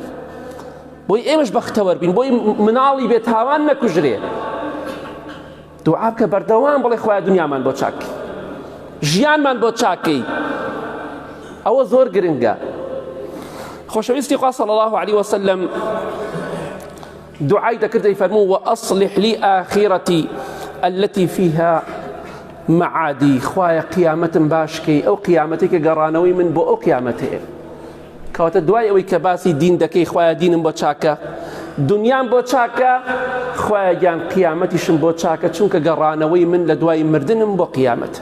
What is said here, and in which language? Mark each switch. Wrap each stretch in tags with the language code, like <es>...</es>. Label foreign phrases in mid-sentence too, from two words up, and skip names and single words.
<ckb>بۆی ئێمەش بەختەوەر بین، بۆی مناڵی بێت هاوان نەکوژرێ. دوعا بکە بەردەوام بڵێ خوایە دنیامان بۆ چاکەی، ژیانمان بۆ چاکەی. ئەوە زۆر گرنگە. خۆشەویستی خوا</ckb> <ar>صلی الله عليه وسلم</ar> <ckb>دعای دەکرد دەیفەرموو</ckb> <ar>وأصلح لي آخرتي التي فيها معادی.</ar> <ckb>خوایە قیامەتم باشکەی، ئەو قیامەتێک کە گەڕانەوەی من بۆ ئەو قیامەتەیە. کەواتە دوای ئەوەی کە باسی دین دەکەی، خوایە دینم بۆ چاکە، دنیام بۆ چاکە، خوایە گیان قیامەتیشم بۆ چاکە، چونکە گەڕانەوەی من لە دوای مردنم بۆ قیامەتە.</ckb>